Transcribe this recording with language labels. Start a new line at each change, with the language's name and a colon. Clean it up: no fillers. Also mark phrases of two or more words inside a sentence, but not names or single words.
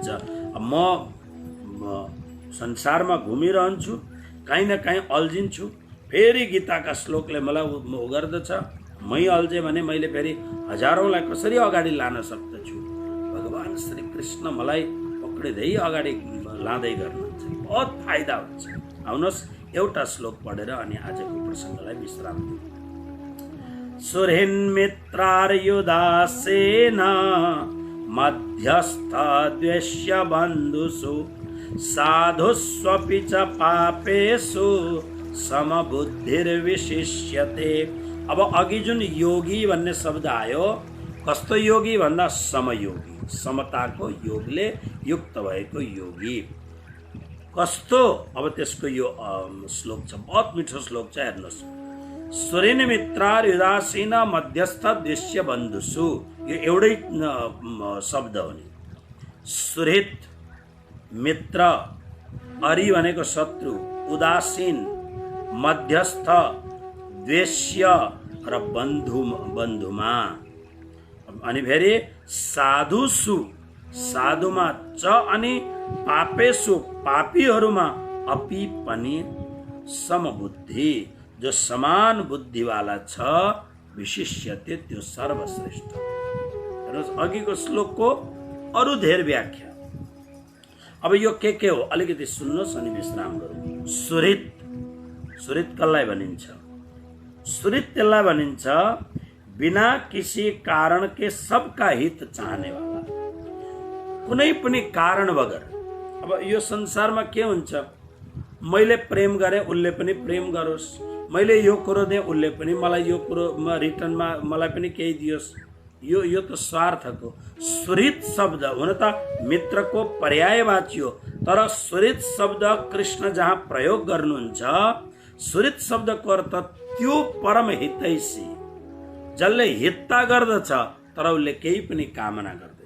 Nepali: म संसारमा घुमिरहन्छु, काहीँ न काहीँ अल्झिन्छु, फेरि गीताका श्लोकले मलाई गर्दछ। मै अल्झेँ भने मैले फेरि हजारौँलाई कसरी अगाडि लान सक्दछु। भगवान् श्री कृष्ण मलाई पक्रिँदै अगाडि लाँदै गर्नुहुन्छ, बहुत फाइदा हुन्छ। आउनुहोस् एउटा श्लोक पढेर अनि आजको प्रसङ्गलाई विश्राम दिउँ।
Sanskrit: सुहृन्मित्रार्युदासेन मध्यस्थ द्वेष्य बन्धुषु साधुष्वपि च पापेषु समबुद्धिर्विशिष्यते।
Nepali: अब अघि जुन योगी भन्ने शब्द आयो, कस्तो योगी भन्दा समयोगी, समताको योगले युक्त भएको योगी। कस्तो? अब त्यसको यो श्लोक छ, बहुत मिठो श्लोक छ, हेर्नुहोस्।
Sanskrit: सुहृन् मित्रार्युदासीन मध्यस्थ द्वेष्य बन्धुषु,
Nepali: यो एउटै शब्द हो नि। सुहृत मित्र, अरि भनेको शत्रु, उदासीन मध्यस्थ, द्वेष्य र बन्धुमा, अनि फेरि साधुसु, साधुमा च, अनि पापेसु, पापीहरूमा, अपि पनि, समबुद्धि, जो समान बुद्धिवाला छ, विशिष्यते, त्यो सर्वश्रेष्ठ। अघिको श्लोकको अरू धेर व्याख्या। अब यो के हो अलिकति सुन्नुहोस् अनि विश्राम गरौँ। सुहृत, सुहृत कसलाई भनिन्छ? सुहृत त्यसलाई भनिन्छ
Hindi: बिना किसी कारण के सबका हित चाहने वाला,
Nepali: कुनै पनि कारण बगर। अब यो संसारमा के हुन्छ, मैले प्रेम गरेँ उसले पनि प्रेम गरोस्, मैले यो कुरो दिएँ उसले पनि मलाई यो कुरो रिटर्नमा मलाई पनि केही दियोस्, यो त स्वार्थको। सुहृत शब्द हुन त मित्रको पर्यायवाची हो, तर सुहृत शब्द कृष्ण जहाँ प्रयोग गर्नुहुन्छ, सुहृत शब्दको अर्थ त्यो परम हितैषी, जसले हितता गर्दछ तर उसले केही पनि कामना गर्दैन।